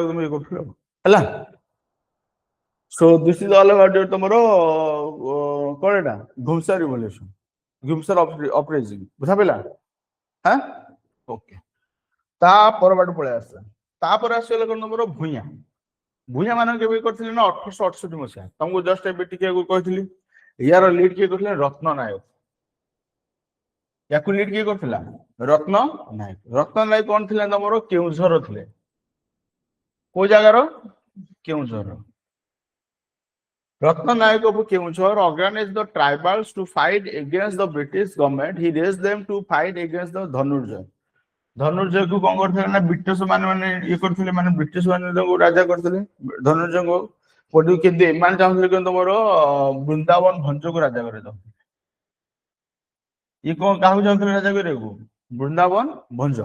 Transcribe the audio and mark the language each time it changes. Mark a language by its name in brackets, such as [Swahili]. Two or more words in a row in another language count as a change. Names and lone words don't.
[Odia] ତମେ ଇଏ କରୁଥିଲେ ଆଉ ହେଲା [English] so this is all about [Odia] ତମର କଣ ଏଟା ଘୁମସା ରିଭଲ୍ୟୁସନ ଘୁମସା ଅପରେଜିଂ ବୁଝା ପଇଲା ହଁ ଓକେ ତା ପରବାଟ ପଳେଇ ଆସିଲା ତାପରେ ଆସିଗଲା କଣ ତମର ଭୂଇଁଆ ଭୂଇଁଆ ମାନେ କେବେ କରିଥିଲେ ନା 1868 ମସିହା ତମକୁ ଜଷ୍ଟ ଏବେ ଟିକେ କହିଥିଲି ୟାର ଲିଡ୍ କିଏ କରିଥିଲେ ରତ୍ନ ନାୟକ ୟାକୁ ଲିଡ୍ କିଏ କରିଥିଲା ରତ୍ନ ନାୟକ କଣ ଥିଲା ତମର କେଉଁଝର ଥିଲେ କୋଉ ଜାଗାର କେଉଁଝର ରତ୍ନ ନାୟକ [English] of କେଉଁଝର organized the tribals to fight against the British government. He raised them to fight against the [Odia] ଧନୁର୍ଜୟ ଧନୁର୍ଜୟକୁ କଣ କରିଥିଲେ ନା ବ୍ରିଟିଶ ମାନେ ଇଏ କରିଥିଲେ ମାନେ ବ୍ରିଟିଶ ମାନେ ତାଙ୍କୁ ରାଜା କରିଥିଲେ ଧନୁର୍ଜୟଙ୍କୁ ପଡୁ କିନ୍ତୁ ଏମାନେ ଚାହୁଁଥିଲେ କିନ୍ତୁ ମୋର ବୃନ୍ଦାବନ ଭଞ୍ଜକୁ ରାଜା କରାଯାଉ। ଇଏ କଣ କାହାକୁ ଚାହୁଁଥିଲେ ରାଜା କରିବାକୁ? ବୃନ୍ଦାବନ ଭଞ୍ଜ।